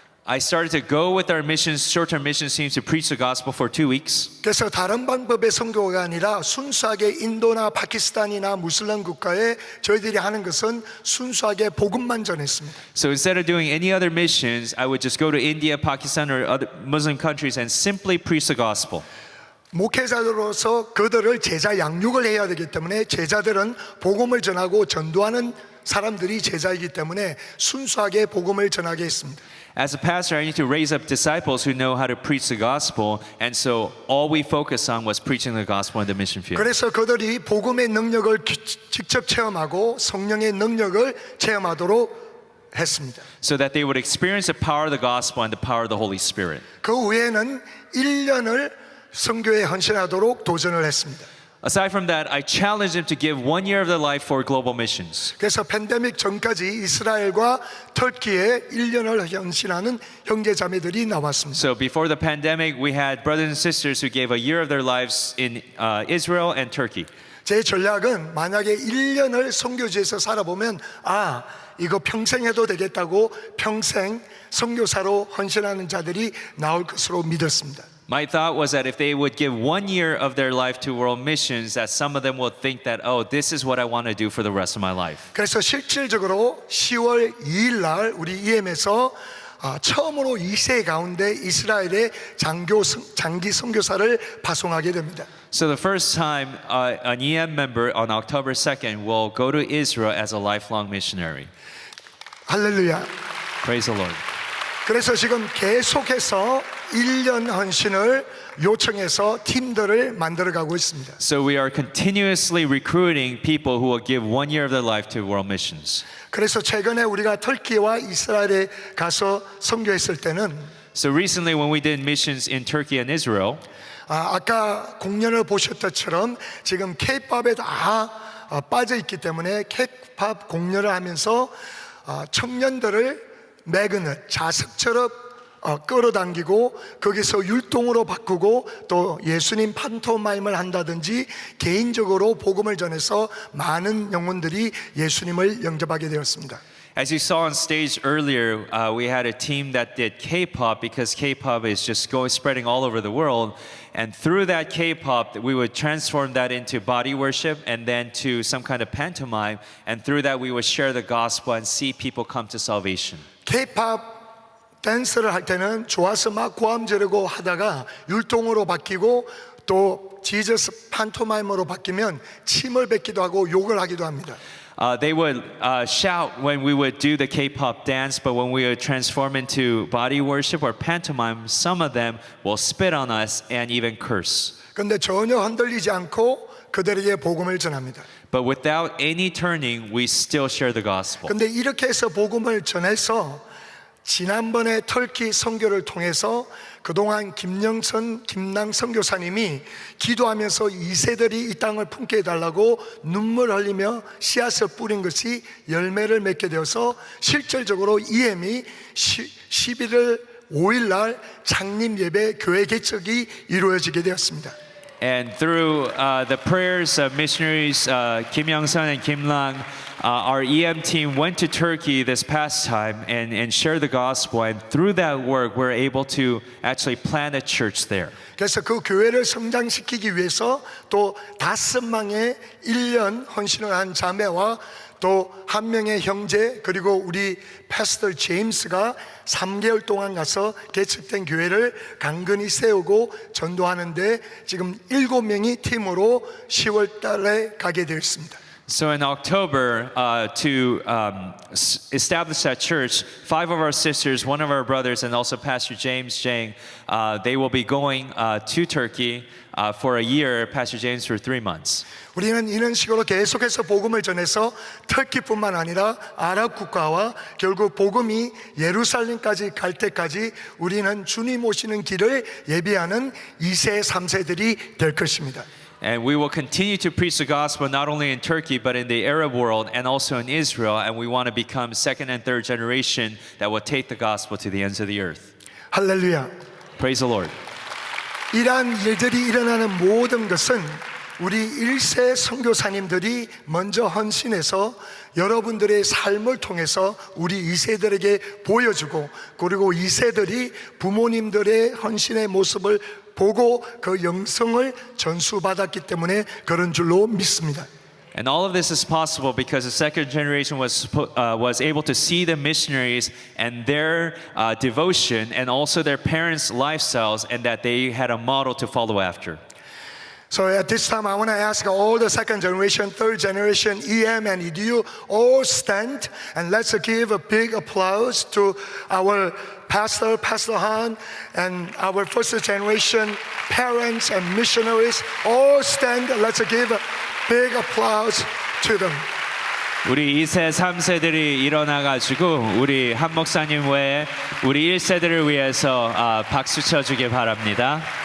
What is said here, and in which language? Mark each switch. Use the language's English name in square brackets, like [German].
[English] I started to go with our missions, short-term missions teams to preach the gospel for 2 weeks. [Korean] 그래서 다른 방법의 선교가 아니라 순수하게 인도나 파키스탄이나 무슬림 국가에 저희들이 하는 것은 순수하게 복음만 전했습니다. [English] So instead of doing any other missions, I would just go to India, Pakistan, or other Muslim countries and simply preach the gospel. [Korean] 목회자로서 그들을 제자 양육을 해야 되기 때문에 제자들은 복음을 전하고 전도하는 사람들이 제자이기 때문에 순수하게 복음을 전하게 했습니다. [English] As a pastor, I need to raise up disciples who know how to preach the gospel, and so all we focused on was preaching the gospel in the mission field. [Korean] 그래서 그들이 복음의 능력을 직접 체험하고 성령의 능력을 체험하도록 했습니다. [English] So that they would experience the power of the gospel and the power of the Holy Spirit. [Korean] 그 후에는 1년을 선교에 헌신하도록 도전을 했습니다. [English] Aside from that, I challenged them to give 1 year of their life for global missions. [Korean] 그래서 팬데믹 전까지 이스라엘과 터키에 1년을 헌신하는 형제 자매들이 나왔습니다. [English] So before the pandemic, we had brothers and sisters who gave a year of their lives in Israel and Turkey. [Korean] 제 전략은 만약에 1년을 선교지에서 살아보면 이거 평생 해도 되겠다고 평생 선교사로 헌신하는 자들이 나올 것으로 믿었습니다. [English] My thought was that if they would give 1 year of their life to world missions, that some of them would think that, this is what I want to do for the rest of my life. [Korean] 그래서 실질적으로 10월 2일 날 우리 EM에서 처음으로 2세 가운데 이스라엘에 장기 선교사를 파송하게 됩니다. [English] So the first time an EM member on October 2nd will go to Israel as a lifelong missionary. [Korean] 할렐루야. [English] Praise the Lord. [Korean] 그래서 지금 계속해서 1년 헌신을 요청해서 팀들을 만들어가고 있습니다. [English] So we are continuously recruiting people who will give 1 year of their life to world missions. [Korean] 그래서 최근에 우리가 터키와 이스라엘에 가서 선교했을 때는 [English] So recently when we did missions in Turkey and Israel, [Korean] 아까 공연을 보셨것처럼 지금 K-팝에 다 빠져 있기 때문에 K-팝 공연을 하면서 청년들을 매그넷, 자석처럼 끌어당기고 거기서 율동으로 바꾸고 또 예수님 판토마임을 한다든지 개인적으로 복음을 전해서 많은 영혼들이 예수님을 영접하게 되었습니다. [English] as you saw on stage earlier, we had a team that did K-pop because K-pop is just spreading all over the world. And through that K-pop, we would transform that into body worship and then to some kind of pantomime. And through that, we would share the gospel and see people come to salvation. [Korean] K-팝 댄스를 할 때는 좋아서 막 고함 지르고 하다가 율동으로 바뀌고 또 지저스 판토마임으로 바뀌면 침을 뱉기도 하고 욕을 하기도 합니다. [English] They would shout when we would do the K-pop dance, but when we would transform into body worship or pantomime, some of them will spit on us and even curse. [Korean] 그런데 전혀 흔들리지 않고 그들에게 복음을 전합니다. [English] But without any turning, we still share the gospel. [Korean] 그런데 이렇게 해서 복음을 전해서 지난번에 터키 선교를 통해서 그동안 김낭 선교사님이 기도하면서 2세들이 이 땅을 품게 해달라고 눈물 흘리며 씨앗을 뿌린 것이 열매를 맺게 되어서 실질적으로 EM이 11월 5일 날 창립 예배 교회 개척이 이루어지게 되었습니다. [English] And through the prayers of missionaries Kim Young-sun and Kim Lang, our EM team went to Turkey this past time and shared the gospel. And through that work, we're able to actually plant a church there. [Korean] 그래서 그 교회를 성장시키기 위해서 또 5망의 1년 헌신을 한 자매와 또 한 명의 형제 그리고 우리 패스터 제임스가 3개월 동안 가서 개척된 교회를 강건히 세우고 전도하는데 지금 7명이 팀으로 10월 달에 가게 되었습니다. [English] So in October, to establish that church, 5 of our sisters, 1 of our brothers, and also Pastor James Jang, they will be going to Turkey for a year. Pastor James for 3 months. [Korean] 우리는 이런 식으로 계속해서 복음을 전해서 터키뿐만 아니라 아랍 국가와 결국 복음이 예루살렘까지 갈 때까지 우리는 주님 오시는 길을 예비하는 2세, 3세들이 될 것입니다. [English] And we will continue to preach the gospel not only in Turkey but in the Arab world and also in Israel. And we want to become second and third generation that will take the gospel to the ends of the earth. [Korean] 할렐루야. [English] Praise the Lord. [Korean] 이러한 일들이 일어나는 모든 것은 우리 1세 선교사님들이 먼저 헌신해서 여러분들의 삶을 통해서 우리 2세들에게 보여주고 그리고 2세들이 부모님들의 헌신의 모습을 보고 그 영성을 전수받았기 때문에 그런 줄로 믿습니다. [English] And all of this is possible because the second generation was able to see the missionaries and their devotion and also their parents' lifestyles and that they had a model to follow after. So at this time I want to ask all the second generation, third generation, EM and EDU all stand and let's give a big applause to our pastor, Pastor Han, and our first generation parents and missionaries. All stand, let's give a big applause to them. [Korean] 우리 2세, 3세들이 일어나가지고 우리 한 목사님 외에 우리 1세들을 위해서 박수 쳐주길 바랍니다.